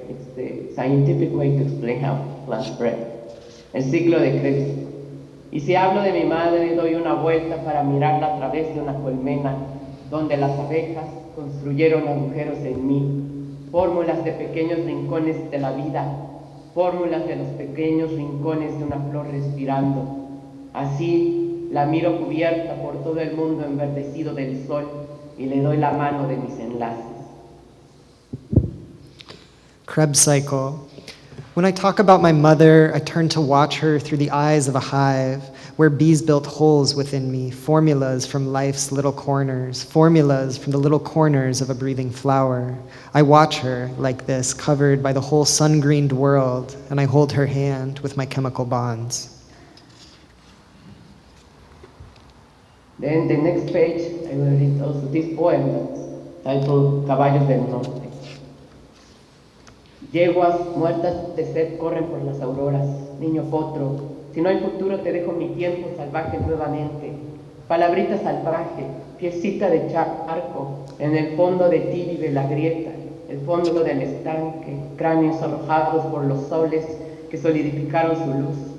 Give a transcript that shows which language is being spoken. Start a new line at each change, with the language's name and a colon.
English: It's the scientific way to explain how plants breed.
Spanish: El ciclo de Krebs. Y si hablo de mi madre, doy una vuelta para mirarla a través de una colmena, donde las abejas construyeron agujeros en mí, fórmulas de pequeños rincones de la vida, fórmulas de los pequeños rincones de una flor respirando. Así la miro cubierta por todo el mundo enverdecido del sol y le doy la mano de mis enlaces.
English: Krebs cycle. When I talk about my mother, I turn to watch her through the eyes of a hive, where bees built holes within me, formulas from life's little corners, formulas from the little corners of a breathing flower. I watch her like this, covered by the whole sun-greened world, and I hold her hand with my chemical bonds. Then the next page, I will read also this poem that's titled Caballos del Norte.
Spanish: Yeguas muertas de sed corren por las auroras, niño potro, Si no hay futuro, te dejo mi tiempo salvaje nuevamente. Palabrita salvaje, piecita de charco, en el fondo de ti vive la grieta, el fondo del estanque, cráneos arrojados por los soles que solidificaron su luz.